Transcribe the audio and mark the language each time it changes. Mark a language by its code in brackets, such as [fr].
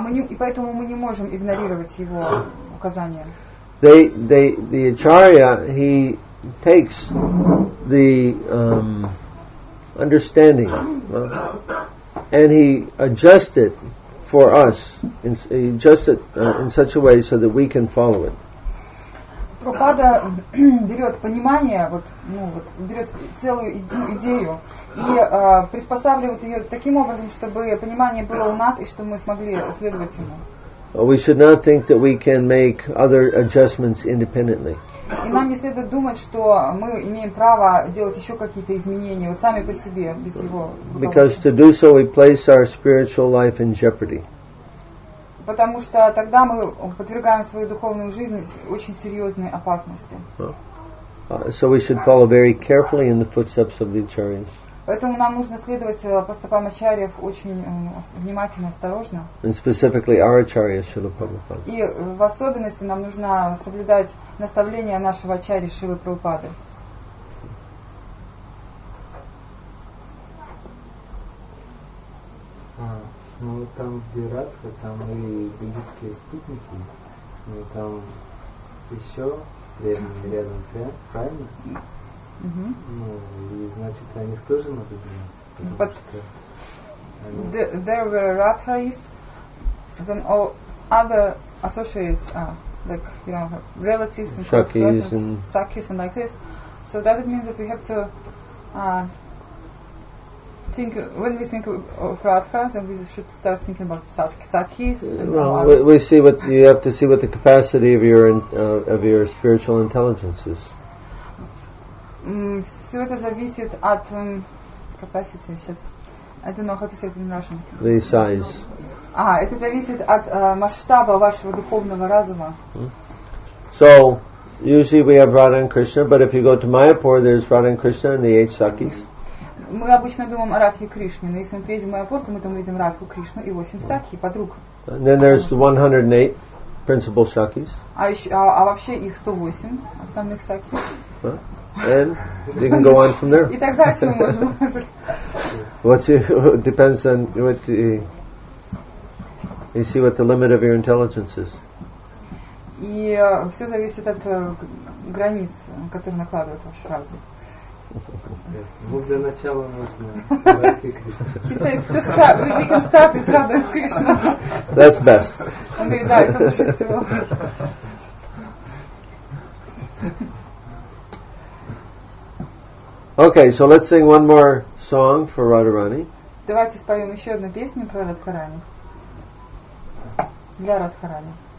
[ru] И поэтому мы не можем игнорировать его указания. [en] The acharya, he takes the understanding and he adjusts it for us. He adjusts it in such a way so that we can follow it. [ru] Прабхупада берет понимание, берет целую идею и приспосабливает ее таким образом, чтобы понимание было у нас и чтобы мы смогли следовать ему. [en] We should not think that we can make other adjustments independently. [ru] И нам не следует думать, что мы имеем право делать еще какие-то изменения сами по себе, без его руководства. [en] Because to do so we place our spiritual life in jeopardy. [ru] Потому что тогда мы подвергаем свою духовную жизнь очень серьезной опасности. [en] So we should follow very carefully in the footsteps of the acharyas. [ru] Поэтому нам нужно следовать по стопам ачарьев очень внимательно, осторожно. [en] And specifically our acharya Srila Prabhupada. [ru] И в особенности нам нужно соблюдать наставления нашего ачарьи Шрилы Прабхупады. Ну там, где Радха, там и буддийские спутники, ну там еще рядом, правильно? Ну, и значит, о них тоже надо думать. [en] But there were Radhas, then all other associates, like, relatives and Sakhis and like this. So does it mean that we have to think, when we think of Radha, then we should start thinking about Sakhis? Well, we see what you have to see what the capacity of your spiritual intelligence is. [ru] Все это зависит от capacity. Сейчас, [en] I don't know how to say it in Russian. The size. [ru] Это зависит от масштаба вашего духовного разума. [en] So usually we have Radha and Krishna, but if you go to Mayapur, there's Radha and Krishna and the 8 Sakhis. [ru] Мы обычно думаем о Радхе и Кришне, но если мы приедем в Майяпур, то мы там видим Радху, Кришну и 8 Сакхи, подруг. [en] And then there's the 108 principal Sakhis. [ru] А вообще их 108 основных Сакхи. [en] And you can go on from there. [ru] И так дальше мы можем. [en] Depends on what you see what the limit of your intelligence is. [ru] И все зависит от границ, которые накладывает ваш разум. Ну, для начала можно найти Кришну. [en] He says, just start, we can start with Radha and Krishna. That's best. [ru] Он говорит, да, это лучше всего. [en] Okay, so let's sing one more song for Radharani. [ru] Давайте споем еще одну песню про Радхарани. Для Радхарани.